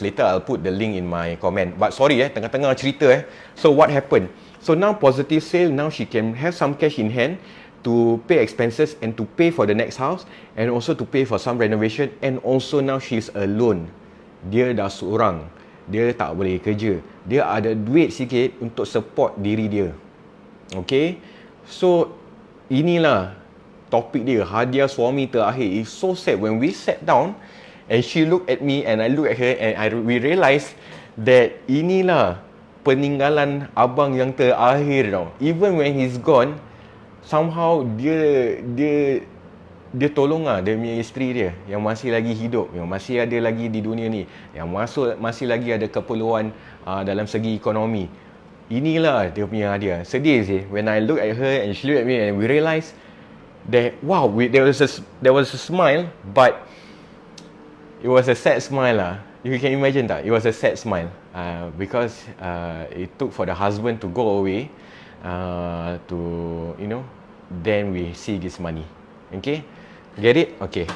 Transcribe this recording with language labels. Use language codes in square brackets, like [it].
[en] Later I'll put the link in my comment. But sorry [ms] tengah-tengah cerita [en] So what happened? So now positive sale, now she can have some cash in hand to pay expenses and to pay for the next house and also to pay for some renovation, and also now she's alone. [ms] Dia dah seorang. Dia tak boleh kerja. Dia ada duit sikit untuk support diri dia. Okay? So inilah topik dia, hadiah suami terakhir. [en] It's so sad when we sat down and she looked at me and I look at her and we realised that [ms] inilah peninggalan abang yang terakhir tau. [en] Even when he's gone, somehow [ms] dia tolong dia punya isteri dia yang masih lagi hidup, yang masih ada lagi di dunia ni, yang masih lagi ada keperluan dalam segi ekonomi. Inilah dia punya hadiah. Sedih sih [en] when I look at her and she look at me and we realise that wow, there was a smile, but it was a sad smile lah. You can imagine that. It was a sad smile because it took for the husband to go away to, you know, then we see this money. Okay? Get it? Okay.